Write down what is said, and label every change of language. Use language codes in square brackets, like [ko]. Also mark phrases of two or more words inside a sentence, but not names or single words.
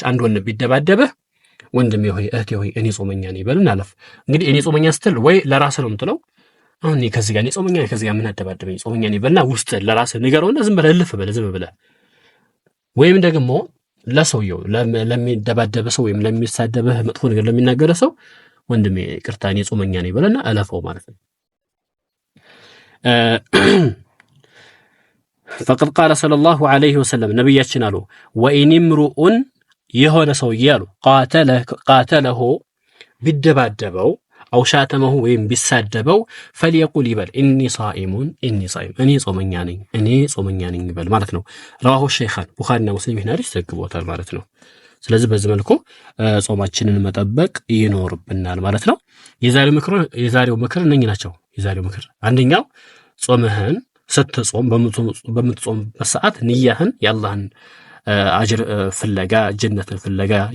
[am] አንድ ወንድም ቢደባደብህ ወንድሜ ሆይ እህቴ ሆይ እኔ ጾመኛ ነኝ በልና አለፍ። እንግዲህ እኔ ጾመኛ ስትል ወይ ለራስህ ነው የምትለው፣ አሁን ከዚህ ጋር እኔ ጾመኛ ነኝ ከዚህ ጋር ምን አደባደበኝ ጾመኛ ነኝ በልና ውስጥ ለራስህ ንገረውና ዝም ብለህ እልፍ በለ ዝም ብለህ። ወይም ደግሞ ለሰውየው ለሚደባደበ ሰው ወይም ለሚሳደብህ መጥፎ ነገር ለሚናገረ ሰው ወንድሜ ይቅርታ እኔ ጾመኛ ነኝ በልና አለፈው ማለት ነው። [ar] فقد قال صلى الله عليه وسلم [am] ነብያችን አሉ [ar] وإن امرؤ [am] የሆነ ሰውዬ አሉ [ar] قاتله ቢደባደበው أو شاتمه [am] ወይም ቢሳደበው [ar] فليقل [am] ይበል [ar] إني صائم [am] እኔ ጾመኛ ነኝ ይበል ማለት ነው። [ar] رواه الشيخان [am] ቡኻሪና ሙስሊም ይህን ሐዲስ ዘግበውታል ማለት ነው። ስለዚህ በዚህ መልኩ ጾማችንን መጠበቅ ይኖርብናል ማለት ነው። የዛሬው ምክር እነኚህ ናቸው። የዛሬው ምክር አንደኛው ጾምህን ስትጾም በምትጾምበት ሰዓት ንያህን የአላህን አጅር ፍለጋ ጀነትን ፍለጋ